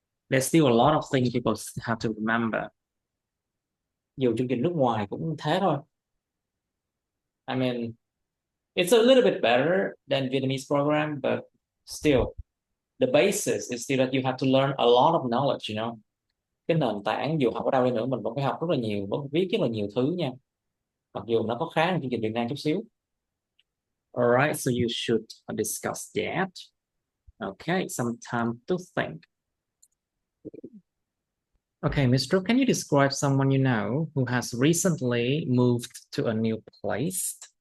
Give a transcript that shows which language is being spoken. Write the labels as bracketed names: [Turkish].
[English] There's still a lot of things people have to remember. [Vietnamese] Nhiều chương trình nước ngoài cũng thế thôi. [English] I mean, it's a little bit better than Vietnamese program, but still, the basis is still that you have to learn a lot of knowledge, [Vietnamese] Cái nền tảng dù học ở đâu đi nữa mình vẫn phải học rất là nhiều, vẫn phải viết rất là nhiều thứ nha. Mặc dù nó có khá hơn chương trình Việt Nam chút xíu. [English] Alright, so you should discuss that. Okay, some time to think. Okay, Mr. Can you describe someone you know who has recently moved to a new place?